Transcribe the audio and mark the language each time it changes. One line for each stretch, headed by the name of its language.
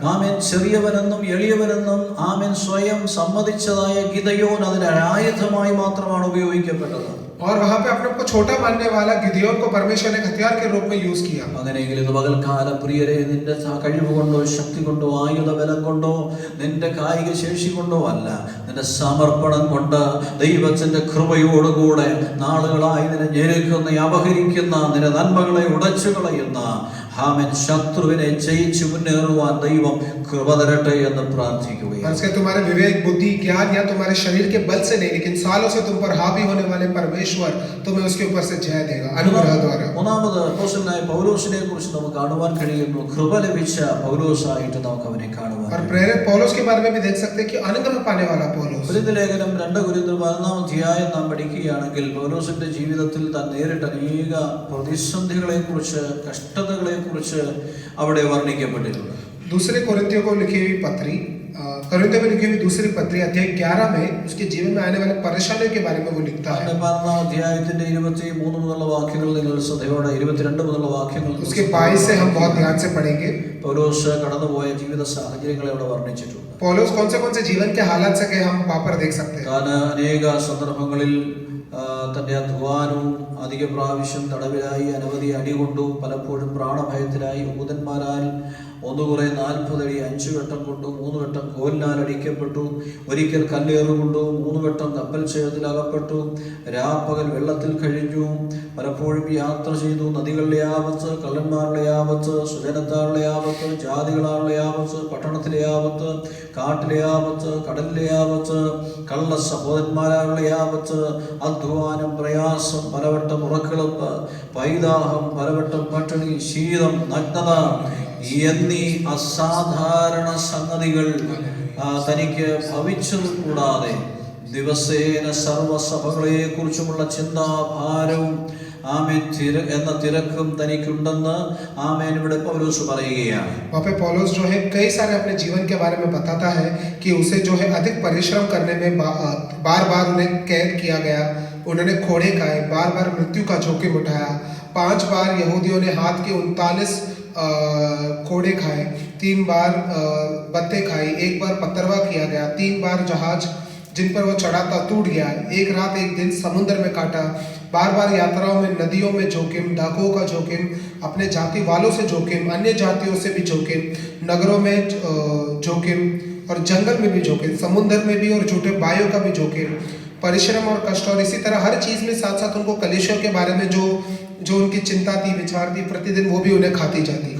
Malayalam: ആമേൻ ചെറിയവനെന്നും എളിയവനെന്നും ആമേൻ സ്വയം സമ്മതിച്ചതായ ഗിദയോൻ അതിന് ആയുധമായി മാത്രമാണ് ഉപയോഗിക്കപ്പെട്ടത്.
Hindi: और वहां पे अपने को छोटा मानने वाला गिदयोन को परमेश्वर ने हथियार के रूप में यूज किया।
Malayalam: അങ്ങനെയെങ്കിൽ ഇത് പകൽക്കാലം പ്രിയരെ, നിന്റെ കഴിവ് കൊണ്ടോ ശക്തി കൊണ്ടോ ആയുധ ബലം കൊണ്ടോ നിന്റെ കായിക ശേഷി കൊണ്ടോ അല്ല, നിന്റെ സമർപ്പണം കൊണ്ട് ദൈവത്തിന്റെ കൃപയോടുകൂടെ നാളുകളായി നിന്നെ ഞെരുക്കുന്ന അപഹരിക്കുന്ന നിന്റെ നന്മകളെ ഉടച്ചു കളയുന്ന ആമേൻ ശത്രുവിനെ ജയിച്ചു മുന്നേറുവാൻ ദൈവം കൃപ തരട്ടെ എന്ന് പ്രാർത്ഥിക്കുകയാണ്.
Hindi: तुम्हारे विवेक बुद्धि ज्ञान या तुम्हारे शरीर के बल से नहीं, लेकिन सालों से तुम पर हावी होने वाले परमेश्वर तुम्हें उसके ऊपर से जय देगा अनुग्रह द्वारा।
Malayalam: മൂന്നാമത് അപ്പോസ്തലനായ പൗലോസിനെ കുറിച്ച് നമുക്ക് കാണുവാൻ കഴിയുന്നു. കൃപ ലഭിച്ച പൗലോസായിട്ട് നമുക്ക് അവനെ കാണുവാൻ.
Hindi: और प्रेरित पौलुस के बारे में भी देख सकते हैं कि अनुग्रह पाने वाला पौलुस।
Malayalam: കൊരിന്ത്യർ ലേഖനം 2 കൊരിന്ത്യർ 11 അധ്യായം നാം പഠിക്കുകയാണെങ്കിൽ പൗലോസിന്റെ ജീവിതത്തിൽ താൻ നേരിട്ട അനേക പ്രതിസന്ധികളെ കുറിച്ച്, കഷ്ടതകളെ കുറിച്ച് അവിടെ വർണ്ണിക്കപ്പെട്ടിട്ടുണ്ട്.
Hindi: दूसरे कोरिन्थियों को लिखी हुई पत्री, कोरिन्थियों में लिखी हुई दूसरी पत्री अध्याय 11 में उसके जीवन में आने वाले परेशानियों के बारे में वो लिखता है।
Malayalam: 11 അധ്യായത്തിന്റെ 23 മുതലുള്ള വാക്യങ്ങൾ നിങ്ങൾ ശ്രദ്ധയോടെ 22 മുതലുള്ള വാക്യങ്ങൾ
Hindi: उसके 22 से हम बहुत ध्यान से पढ़ेंगे।
Malayalam: പൗലോസ് കടന്നുപോയ ജീവിത സാഹചര്യങ്ങളെ അവിടെ വർണ്ണിച്ചിട്ടുണ്ട്.
Hindi: पौलुस कौन से जीवन के हालात से हम वहां पर देख सकते हैं।
Malayalam: താൻ അനേക സന്ദർഭങ്ങളിൽ തന്റെ അധ്വാനവും അധിക പ്രാവശ്യം തടവിലായി, അനവധി അടികൊണ്ടു, പലപ്പോഴും പ്രാണഭയത്തിലായി, യൂതന്മാരാൽ ഒന്നുകുറെ 40 അടി 5 വട്ടം കൊണ്ടു, 3 വട്ടം കോലിനാൽ അടിക്കപ്പെട്ടു, ഒരിക്കൽ കല്ലേറുകൊണ്ടു, 3 വട്ടം കപ്പൽ ക്ഷയത്തിലകപ്പെട്ടു, രാപ്പകൽ വെള്ളത്തിൽ കഴിഞ്ഞു, പലപ്പോഴും യാത്ര ചെയ്തു, നദികളുടെ ആപത്ത്, കള്ളന്മാരുടെ ആപത്ത്, സുജനത്താരുടെ ആപത്ത്, ജാതികളാരുടെ ആപത്ത്, പട്ടണത്തിലെ ആപത്ത്, കാട്ടിലെ ആപത്ത്, കടലിലെ ആപത്ത്, കള്ള സഹോദരന്മാരുടെ ആപത്ത്, അധ്വാനം, പ്രയാസം, പലവട്ടം ഉറക്കിളപ്പ്, പൈതാഹം, പലവട്ടം പട്ടിണി, ശീതം, നഗ്നത എന്നീ അസാധാരണ സംഗതികൾ തനിക്ക് ഭവിച്ചത് കൂടാതെ ദിവസേന സർവസഭകളെ കുറിച്ചുമുള്ള ചിന്താഭാരവും ആമേൻ എന്ന തിരക്കും തനിക്കുണ്ടെന്ന് ആമേൻ ഇവിടെ പൗലോസ് പറയുകയാണ്.
Hindi: वहाँ पे पौलुस जो है कई सारे अपने जीवन के बारे में बताता है कि उसे जो है अधिक परिश्रम करने में बार बार उन्हें कैद किया गया, उन्होंने खोड़े खाए, बार बार मृत्यु का जोखिम उठाया, 5 बार यहूदियों ने हाथ के 39 कोड़े खाए, 3 बार बत्ते खाई, 1 बार पत्थरवा किया गया, 3 बार जहाज जिन पर वो चढ़ा था टूट गया, 1 रात 1 दिन समुद्र में काटा, बार बार यात्राओं में नदियों में जोखिम, डाकुओं का जोखिम, अपने जाति वालों से जोखिम, अन्य जातियों से भी जोखिम, नगरों में जोखिम और जंगल में भी जोखिम, समुद्र में भी और झूठे भाइयों का भी जोखिम, परिश्रम और कष्ट, और इसी तरह हर चीज में साथ साथ उनको कलेशों के बारे में जो उनकी चिंता थी, विचार थी, प्रतिदिन वो भी उन्हें खाती जाती।